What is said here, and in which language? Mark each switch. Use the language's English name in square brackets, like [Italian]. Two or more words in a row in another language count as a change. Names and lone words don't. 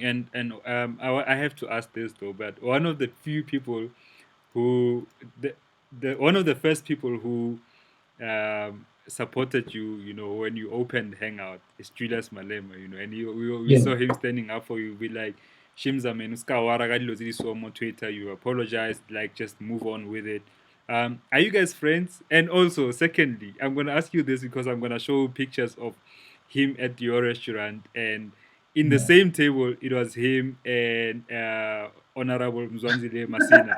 [English] I have to ask this though, but one of the few people who the one of the first people who supported you, when you opened Hangout, is Julius Malema, and we Yeah. saw him standing up for you, be like, Shimza man, [Tswana] uska wara ka dilo tse di so mo Twitter, [English] you apologized, like just move on with it. Are you guys friends? And also, secondly, I'm gonna ask you this because I'm gonna show pictures of him at your restaurant, and in the Yeah. same table, it was him and Honorable Mzwanzile Masina.